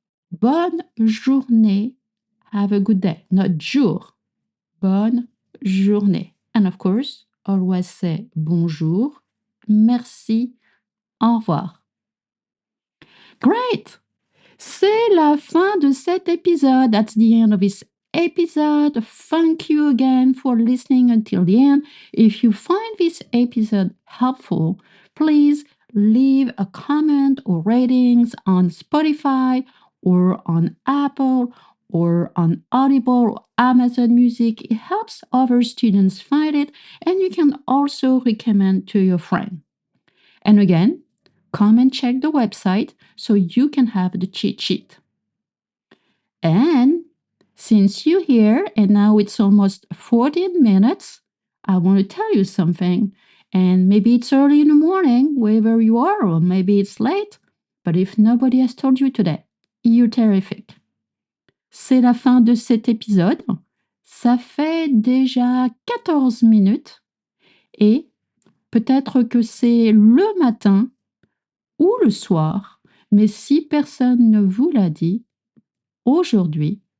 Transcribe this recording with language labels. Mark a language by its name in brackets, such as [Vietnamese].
[French] Bonne journée. [English] Have a good day. Not jour. [French] Bonne journée. [English] And of course, always say [French] bonjour, merci, au revoir. [English] Great! [French] C'est la fin de cet épisode. [English] That's the end of this episode. Thank you again for listening until the end. If you find this episode helpful, please leave a comment or ratings on Spotify or on Apple or on Audible or Amazon Music. It helps other students find it, and you can also recommend to your friend. And again, come and check the website so you can have the cheat sheet. And since you're here and now it's almost 14 minutes, I want to tell you something. And maybe it's early in the morning, wherever you are, or maybe it's late. But if nobody has told you today, you're terrific. [French] C'est la fin de cet épisode. Ça fait déjà 14 minutes. Et peut-être que c'est le matin ou le soir, mais si personne ne vous l'a dit, aujourd'hui,